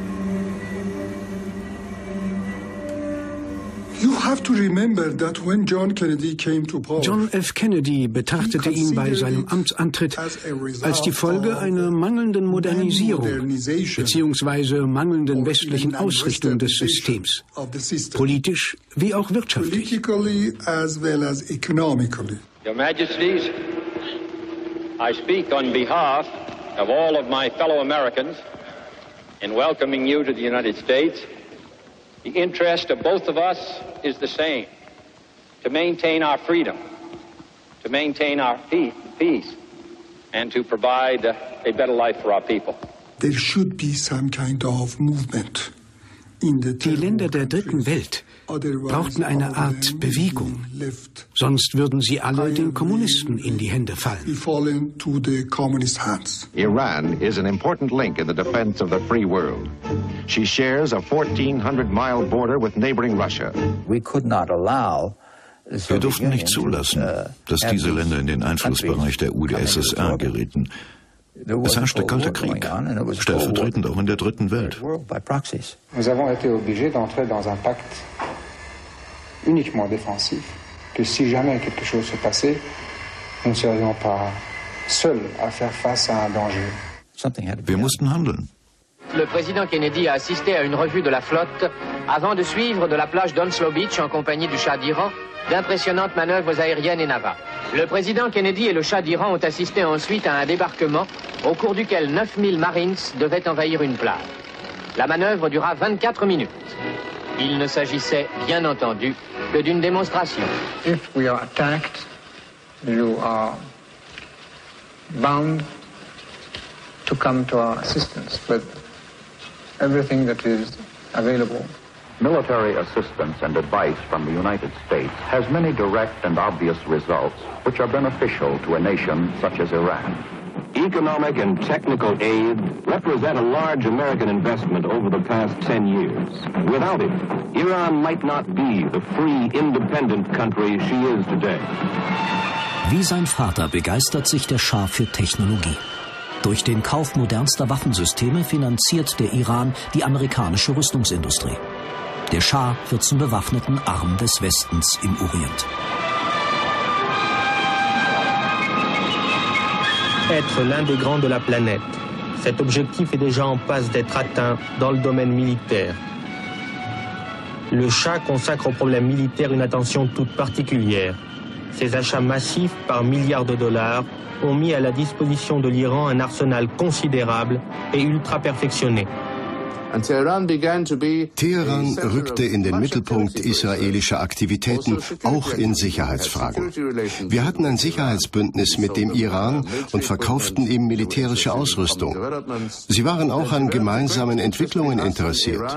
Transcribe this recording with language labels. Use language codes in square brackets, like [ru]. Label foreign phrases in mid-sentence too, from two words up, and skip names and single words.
[de] John F. Kennedy betrachtete ihn bei seinem Amtsantritt als die Folge einer mangelnden Modernisierung bzw. mangelnden westlichen Ausrichtung des Systems, politisch wie auch wirtschaftlich. [en] Your Majesties, I speak on behalf of all of my fellow Americans in welcoming you to the United States. The interest of both of us is the same, to maintain our freedom, to maintain our peace, and to provide a better life for our people. There should be some kind of movement. [de] Die Länder der Dritten Welt brauchten eine Art Bewegung, sonst würden sie alle den Kommunisten in die Hände fallen. [en] Iran is an important link in the defense of the free world. She shares a 1,400-mile border with neighboring Russia. [de] Wir durften nicht zulassen, dass diese Länder in den Einflussbereich der UdSSR gerieten. Es herrschte kalter Krieg, stellvertretend auch in der Dritten Welt. [fr] Nous avons été obligés d'entrer dans un pacte uniquement défensif, que si jamais quelque chose se passait, nous ne serions pas seuls à faire face à un danger. [de] Wir mussten handeln. [fr] Le président Kennedy a assisté à une revue de la flotte avant de suivre de la plage d'Onslow Beach en compagnie du Shah d'Iran d'impressionnantes manœuvres aériennes et navales. Le président Kennedy et le Shah d'Iran ont assisté ensuite à un débarquement au cours duquel 9000 Marines devaient envahir une plage. La manœuvre dura 24 minutes. Il ne s'agissait bien entendu que d'une démonstration. [en] If we are attacked, you are bound to come to our assistance, but everything that is available. Military assistance and advice from the United States has many direct and obvious results which are beneficial to a nation such as Iran. Economic and technical aid represent a large American investment over the past 10 years. Without it, Iran might not be the free, independent country she is today. [de] Wie sein Vater begeistert sich der Schah für Technologie. Durch den Kauf modernster Waffensysteme finanziert der Iran die amerikanische Rüstungsindustrie. Der Schah wird zum bewaffneten Arm des Westens im Orient. [fr] Être l'un des grands de la planète. Cet objectif est déjà en passe d'être atteint dans le domaine militaire. Le Shah consacre aux problèmes militaires une attention toute particulière. Ses achats massifs par milliards de dollars ont mis à la disposition de l'Iran un arsenal considérable et ultra perfectionné. [de] Teheran rückte in den Mittelpunkt israelischer Aktivitäten, auch in Sicherheitsfragen. Wir hatten ein Sicherheitsbündnis mit dem Iran und verkauften ihm militärische Ausrüstung. Sie waren auch an gemeinsamen Entwicklungen interessiert.